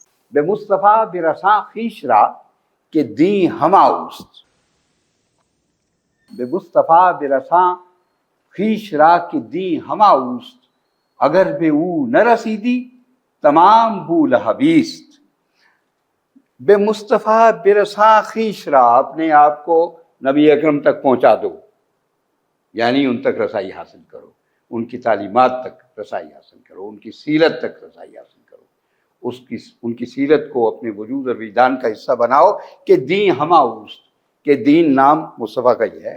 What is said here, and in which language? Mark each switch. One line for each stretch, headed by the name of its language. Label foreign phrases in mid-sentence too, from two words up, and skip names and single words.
Persian: بے مصطفیٰ برساں خویش را کہ دیں ہما اوست، بے مصطفیٰ برساں خویش را کہ دیں ہما اوست، اگر بے او نہ رسیدی تمام بو لہبیست۔ بے مصطفیٰ برساں خویش را،
Urdu: اپنے آپ کو نبی اکرم تک پہنچا دو، یعنی ان تک رسائی حاصل کرو، ان کی تعلیمات تک رسائی حاصل کرو، ان کی سیرت تک رسائی حاصل کرو، ان کی سیرت کو اپنے وجود اور وجدان کا حصہ بناؤ
Persian: کہ دین ہما اوست،
Urdu: کہ دین نام مصطفیٰ کا ہی ہے۔